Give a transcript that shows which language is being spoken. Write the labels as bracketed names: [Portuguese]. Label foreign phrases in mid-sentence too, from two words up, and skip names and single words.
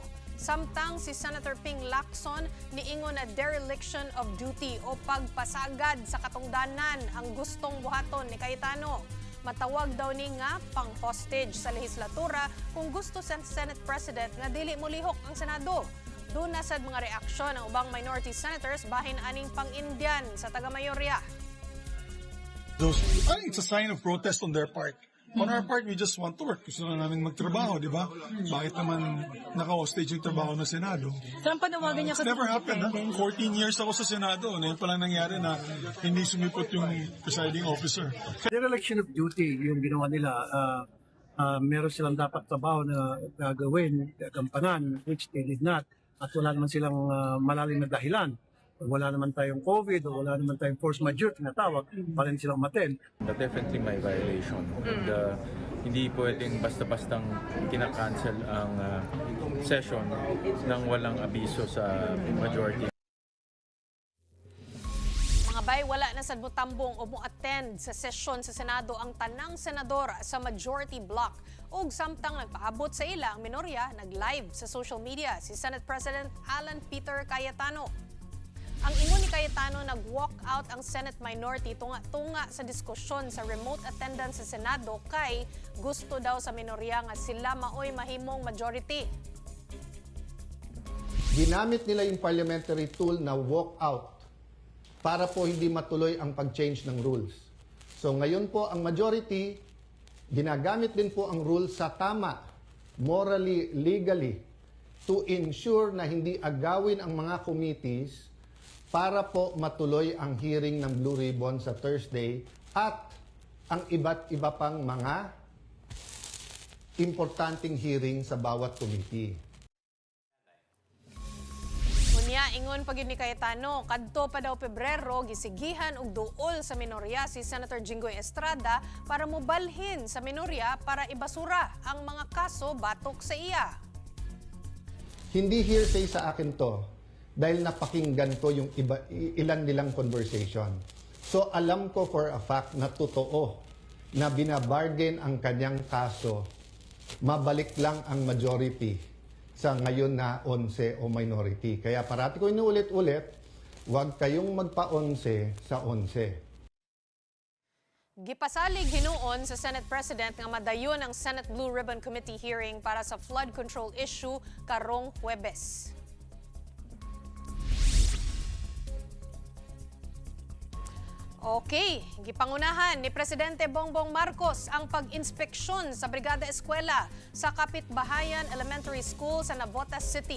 [Cebuano] Samtang si Senator Ping Lacson niingon na [English] dereliction of duty [Cebuano] o pagpasagad sa katungdanan ang gustong buhaton ni Cayetano. Matawag daw ni nga pang-hostage sa lehislatura kung gusto sa Senate President nga dili mo lihok ang Senado. Doon na sad mga reaksyon ng ubang [English] minority senators [Cebuano] bahin aning pang-Indian sa taga-mayorya. [English] It's a sign of protest on their part. On our part, we just want to work. [Filipino] Gusto na namin magtrabaho, di ba? Bakit naman naka-hostage yung trabaho ng Senado? [Cebuano] Saan panawagan niya [English] It's never happened. 14 years [Filipino] ako sa Senado. Ngayon pa lang nangyari na hindi sumipot yung presiding officer. [English] Dereliction of duty, [Filipino] yung ginawa nila, meron silang dapat trabaho na gagawin, gampanan, [English] which they did not. [Filipino] At wala naman silang malalim na dahilan. Wala naman tayong COVID o wala naman tayong force majeure, tinatawag, pa rin silang matin. Definitely may violation. And, hindi pwedeng basta-bastang kinakancel ang session nang walang abiso sa majority. [Cebuano] Mga bay, wala na sad mo tambong o mo attend sa sesyon sa Senado ang tanang senador sa majority bloc. Ug samtang nagpaabot sa ila ang minorya, nag-live sa [English] social media [Cebuano] si Senate President Alan Peter Cayetano. Ang ingon ni Cayetano, nag-walk out ang Senate minority tunga-tunga sa diskusyon sa [English] remote attendance [Cebuano] sa Senado kay gusto daw sa minorya nga sila maoy mahimong majority. [Filipino] Ginamit nila yung [English] parliamentary tool [Filipino] na walk out para po hindi matuloy ang pag-change ng rules. So ngayon po ang majority, ginagamit din po ang rules sa tama, [English] morally, legally, to ensure [Filipino] na hindi agawin ang mga committees para po matuloy ang hearing ng Blue Ribbon sa Thursday at ang iba't iba pang mga importanteng hearing sa bawat committee. [Cebuano] Unya, ingon pa gyud ni Cayetano, kadto pa daw Pebrero, gisigihan og duol sa minorya si Senator Jinggoy Estrada para mobalhin sa minorya para ibasura ang mga kaso batok sa iya. [Filipino] Hindi hearsay sa akin to dahil napakinggan ko yung ilan nilang conversation. So alam ko [English] for a fact [Filipino] na totoo na binabargain ang kanyang kaso, mabalik lang ang majority sa ngayon na 11 o minority. Kaya parati ko inuulit-ulit, huwag kayong magpa-11 sa 11. [Cebuano] Gipasalig hinuon sa Senate President nga madayon ang Senate Blue Ribbon Committee hearing para sa [English] flood control issue [Cebuano] karong Huwebes. Okay, gipangunahan ni Presidente Bongbong Marcos ang pag-inspeksyon sa Brigada Eskwela sa Kapitbahayan Elementary School sa Navotas City.